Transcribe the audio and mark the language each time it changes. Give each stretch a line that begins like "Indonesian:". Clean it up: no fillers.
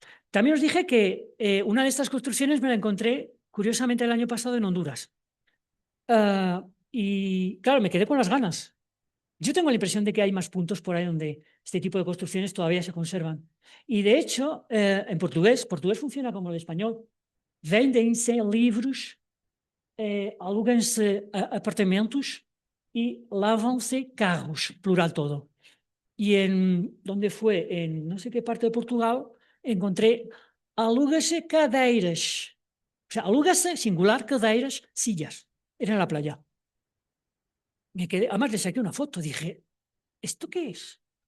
Spanish: También os dije que una de estas construcciones me la encontré, curiosamente, el año pasado en Honduras. Y claro, me quedé con las ganas. Yo tengo la impresión de que hay más puntos por ahí donde este tipo de construcciones todavía se conservan. Y de hecho, en portugués funciona como el español.
Portuguese: Vendem-se livros, alugam-se apartamentos y lavam-se carros,
Spanish: plural todo. Y en donde fue, en no sé qué parte de Portugal, encontré alúgase cadeiras. O sea, alúgase, singular, cadeiras, sillas. Era en la playa. Me quedé, además le saqué una foto, dije, ¿esto qué es?